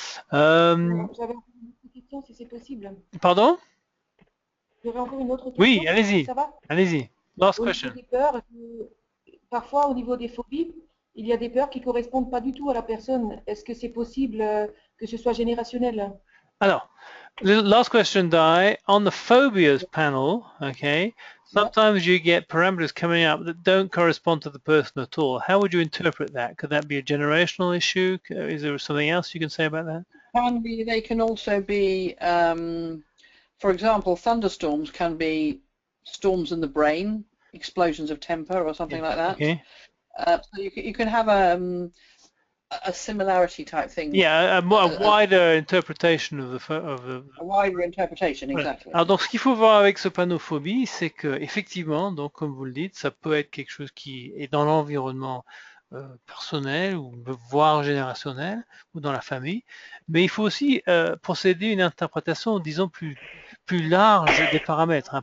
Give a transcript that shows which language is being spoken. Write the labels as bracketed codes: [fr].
[fr] J'avais encore une autre question, si c'est possible. Pardon? J'aurais encore une autre question. Oui, allez-y. Ça va? Allez-y. [en] Last [fr] Au [en] question. [fr] niveau des peurs, parfois au niveau des phobies, il y a des peurs qui ne correspondent pas du tout à la personne. Est-ce que c'est possible que ce soit générationnel? [en] Alors, last question, Di. On the phobias panel, okay, sometimes you get parameters coming up that don't correspond to the person at all. How would you interpret that? Could that be a generational issue? Is there something else you can say about that? They can also be, for example, thunderstorms can be storms in the brain, explosions of temper or something like that. Okay. So you can have a similarity type thing. Yeah, a wider interpretation of the a wider interpretation, exactly. [fr] Alors donc ce qu'il faut voir avec ce panneau phobie, c'est que effectivement, donc comme vous le dites, ça peut être quelque chose qui est dans l'environnement personnel ou voire générationnel ou dans la famille, mais il faut aussi procéder à une interprétation, disons, plus large des paramètres. Hein.